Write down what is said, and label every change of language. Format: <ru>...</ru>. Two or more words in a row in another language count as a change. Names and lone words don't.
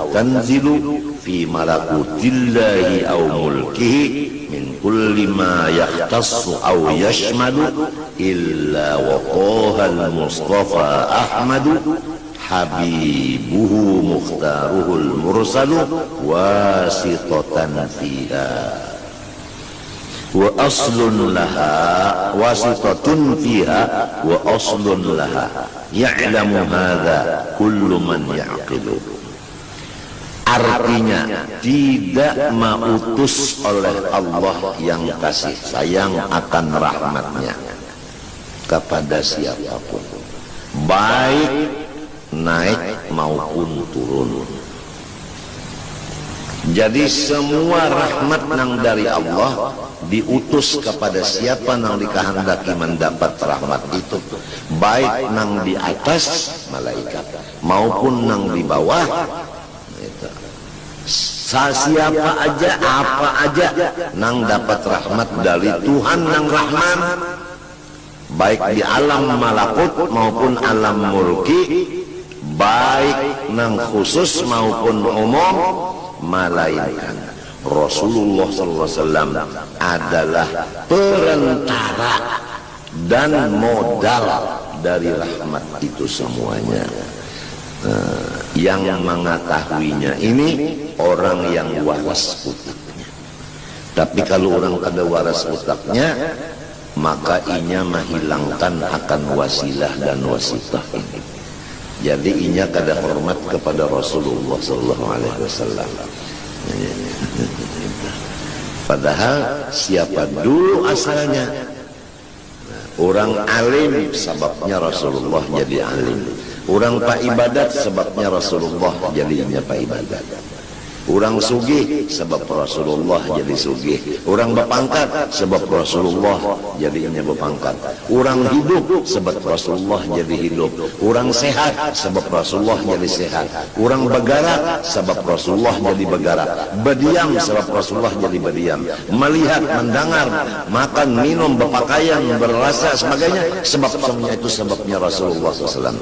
<ar>تنزل في ملكوت الله أو ملكه من كل ما يختص أو يشمل إلا وطه المصطفى أحمد حبيبه مختاره المرسل واسطة فيها وأصل لها واسطة فيها وأصل لها يعلم هذا كل من يعقل.</ar> <id>Artinya tidak mautus oleh Allah yang kasih sayang akan rahmatnya kepada siapapun, baik naik maupun turun. Jadi semua rahmat nang dari Allah diutus kepada siapa nang dikehendaki mendapat rahmat itu, baik nang di atas malaikat maupun nang di bawah. Siapa aja, apa aja nang dapat rahmat dari Tuhan nang Rahman, baik di alam malakut maupun alam mulki, baik nang khusus maupun umum, melainkan Rasulullah SAW adalah perantara dan modal dari rahmat itu semuanya. Yang mengetahuinya ini orang yang waras utaknya.</id> <bjn>Tapi kalau orang kada waras utaknya, maka inya menghilangkan akan wasilah dan wasitah ini. Jadi inya kada hormat kepada Rasulullah SAW.</bjn> <id>Padahal siapa dulu asalnya? Orang alim sebabnya Rasulullah jadi alim. Orang pak ibadat sebabnya Rasulullah jadinya pak ibadat. Orang sugih sebab Rasulullah jadi sugih. Orang berpangkat sebab Rasulullah jadinya berpangkat. Orang hidup sebab Rasulullah jadi hidup. Orang sehat sebab Rasulullah jadi sehat. Orang bergerak sebab Rasulullah jadi bergerak. Berdiam sebab Rasulullah jadi berdiam. Melihat, mendengar, makan, minum, berpakaian, berrasa sebagainya, sebab semuanya itu sebabnya Rasulullah SAW.</id>